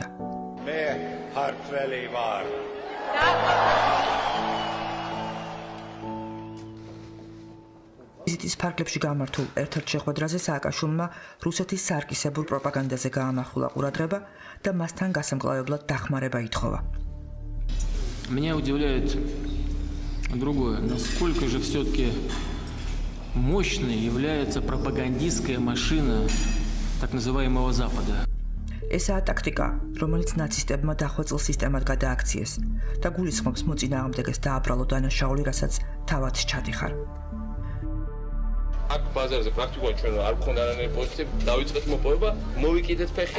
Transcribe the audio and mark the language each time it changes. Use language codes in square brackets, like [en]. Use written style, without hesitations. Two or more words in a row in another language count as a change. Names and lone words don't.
[ka] მე ქართველი ვარ. ვიზიტის ფარგლებში გამართულ ერთ-ერთ შეხვედრაზე სააკაშვილმა რუსეთის სარკისებურ პროპაგანდაზე გაამახვილა ყურადღება და მასთან გასამკლავებლად დახმარება ითხოვა. [ru] Меня удивляет другое, насколько же все-таки мощной является пропагандистская машина так называемого Запада. [ka] ესაა ტაქტიკა, რომელიც ნაცისტებმა დახვეწილ სისტემად გადააქციეს და გულისხმობს მოწინააღმდეგეს დააბრალო დანაშაული, რასაც თავად ჩადიხარ. აქ ბაზარზე პრაქტიკულად ჩვენ არ გქონდა არანაირი პოზიცია, დავიწყეთ მოპოვება, მოვიკიდეთ ფეხი.